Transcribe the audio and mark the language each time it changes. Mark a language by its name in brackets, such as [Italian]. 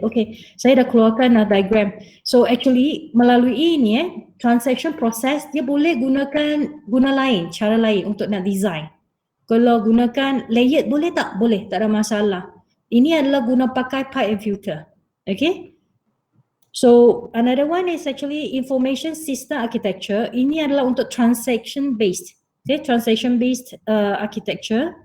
[Malay] Okay, saya dah keluarkan diagram. [English] So actually [Malay] melalui ini transaction process dia boleh guna lain, cara lain untuk nak design. Kalau gunakan layer boleh tak? Boleh, tak ada masalah. Ini adalah guna pakai pipe and filter. Okay. [English] So another one is actually information system architecture. [Malay] Ini adalah untuk transaction based. [English] Okay, transaction based architecture.